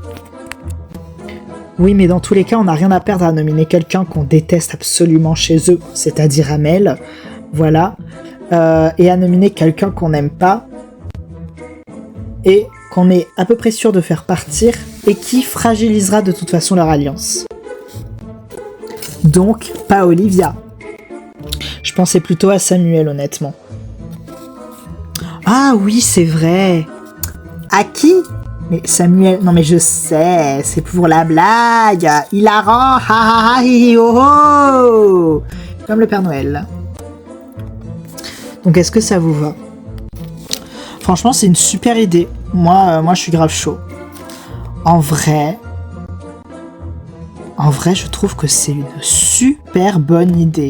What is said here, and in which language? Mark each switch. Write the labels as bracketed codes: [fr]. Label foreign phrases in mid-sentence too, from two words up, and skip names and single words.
[fr] Oui, mais dans tous les cas, on n'a rien à perdre à nominer quelqu'un qu'on déteste absolument chez eux, c'est-à-dire Amel, voilà, et à nominer quelqu'un qu'on n'aime pas, et qu'on est à peu près sûr de faire partir, et qui fragilisera de toute façon leur alliance. Donc, pas Olivia. Je pensais plutôt à Samuel, honnêtement. Ah oui, c'est vrai. À qui? Mais Samuel, non mais je sais, c'est pour la blague. Hilarant, ha ha ha hi hi ho ho. Comme le Père Noël. Donc est-ce que ça vous va? Franchement, c'est une super idée. Moi, je suis grave chaud. En vrai, je trouve que c'est une super bonne idée.